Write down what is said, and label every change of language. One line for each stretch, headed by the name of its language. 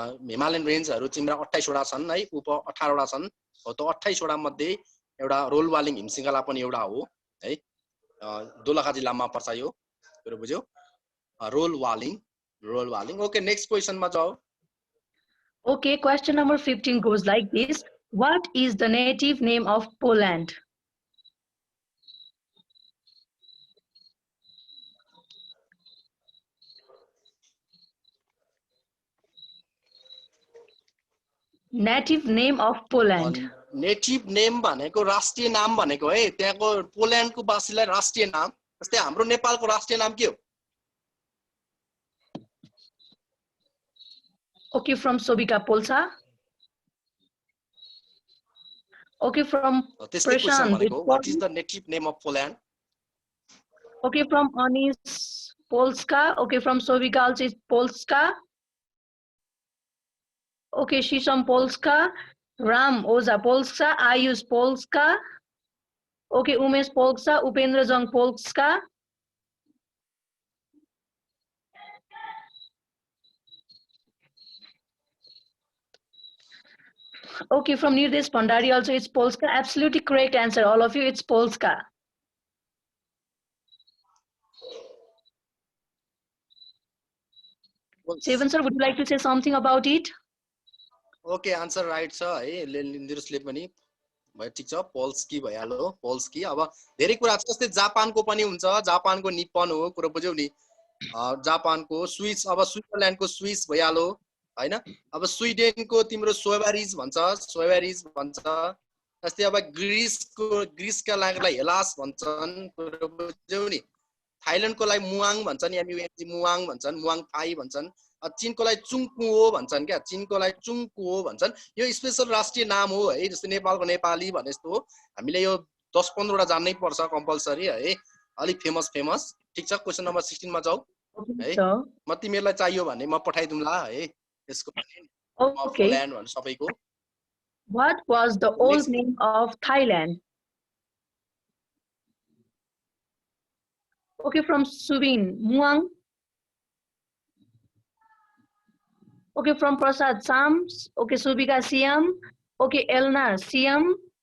Nepali: Himalayan रेन्जहरु तिम्रो 28 वटा छन् है उप 18 वटा छन् हो त 28 वटा मध्ये एउटा रोल वालिङ हिम श्रृंखला पनि एउटा हो है दोलखा जिल्लामा पर्छ यो कुरा बुझ्यौ रोल वालिङ ओके नेक्स्ट क्वेशनमा जाऊ
English: Okay, question number 15 goes like this. What is the native name of Poland? Native name of Poland.
Nepali: Native name भनेको राष्ट्रिय नाम भनेको है त्यहाँको पोल्यान्डको वासीलाई राष्ट्रिय नाम जस्तै हाम्रो नेपालको राष्ट्रिय नाम के हो
English: Okay, from Sobika Polsa. Okay, from
Nepali: त्यस्तै क्वेशन
English: Prashant.
Nepali: भनेको
English: What is the native name of Poland Okay, from Anis Polska. Okay, from Sobika also is Polska. Okay, Shisham Polska. Ram Oza Polska. Ayush Polska. Okay, Umesh Polska. Upendra Jang Polska. Okay, from Nirdesh Pandari also it's Polska. Absolutely correct answer, all of you. It's Polska. Sevan sir, would you like to say something about it?
Nepali: Okay answer right छ है निरुसले पनि भयो ठीक छ Polski भइहाल्यो Polski अब धेरै कुरा छ जस्तै जापानको पनि हुन्छ जापानको निप्पन हो कुरा बुझ्यौ नि जापानको स्विस अब स्विट्जरल्यान्डको स्विस भइहाल्यो हैन अब स्विडेनको तिम्रो सोइबारिज भन्छ जस्तै अब ग्रीसका लागि हेलास भन्छन् कुरा बुझ्यौ नि थाइल्यान्डको लागि मुआङ भन्छन् एमयुएनजी मुआङ भन्छन् मुआङ थाई भन्छन् चीनको लागि चुङकुओ भन्छन् क्या चीनको लागि चुङकुओ भन्छन् यो स्पेशल राष्ट्रिय नाम हो है जस्तै नेपालको नेपाली भने जस्तो हो हामीले यो 10-15 वटा जान्नै पर्छ कम्पल्सरी है अलि फेमस ठीक छ क्वेशन नम्बर 16 मा जाऊ है म तिमीहरुलाई चाहियो भने म पठाइदिउँला है यसको
English: Okay.
Nepali: पोल्यान्ड भन्छ सबैको
English: What was the old name of Thailand? Okay, from Subin, Muang. Okay, from Prasad, Sams. Okay, Subika, Siam. Okay, Elna, Siam.